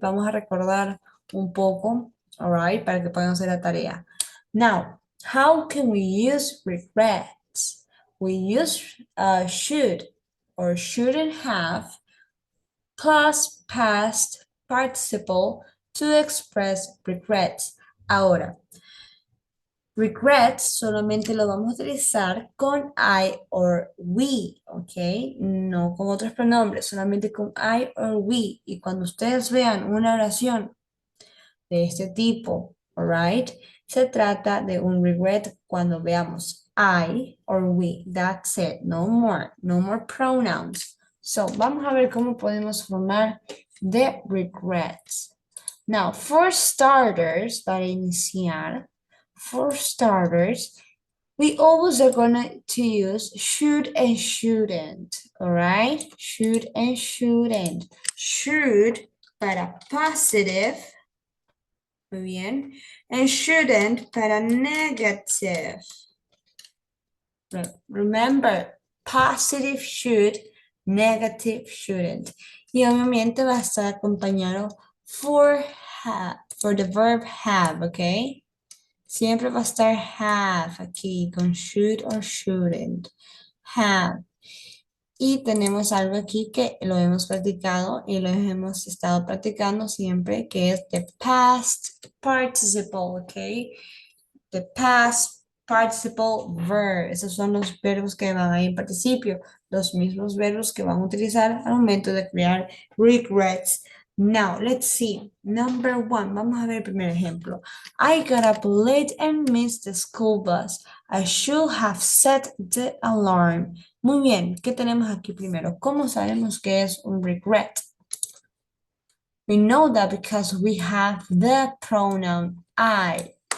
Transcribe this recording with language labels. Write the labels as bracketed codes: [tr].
[es] Vamos a recordar un poco, [en] alright, [es] para que puedan hacer la tarea. [en] Now, how can we use regrets? We use should or shouldn't have plus past participle to express regrets. [es] Ahora, regrets solamente lo vamos a utilizar con [en] I or we, [es] ¿ok? No con otros pronombres, solamente con [en] I or we. [es] Y cuando ustedes vean una oración de este tipo, alright, se trata de un regret cuando veamos I or we. [en] That's it, no more pronouns. [es] So, vamos a ver cómo podemos formar the regrets. [en] Now, for starters, [es] para iniciar, [en] for starters, we always are going to use should and shouldn't, all right? Should and shouldn't. Should para positive, [es] muy bien, [en] and shouldn't para negative. Remember, positive should, negative shouldn't. [es] Y obviamente va a estar acompañado [en] for the verb have, [es] ¿ok? Siempre va a estar have aquí con should or shouldn't. Have. Y tenemos algo aquí que lo hemos practicado y lo hemos estado practicando siempre, que es the past participle, ¿ok? The past participle verb. Esos son los verbos que van ahí en participio. Los mismos verbos que van a utilizar al momento de crear regrets. [en] Now, let's see. Number one, [es] vamos a ver el primer ejemplo. [en] I got up late and missed the school bus. I should have set the alarm. [es] Muy bien, ¿qué tenemos aquí primero? ¿Cómo sabemos que es un regret? [en] We know that because we have the pronoun I.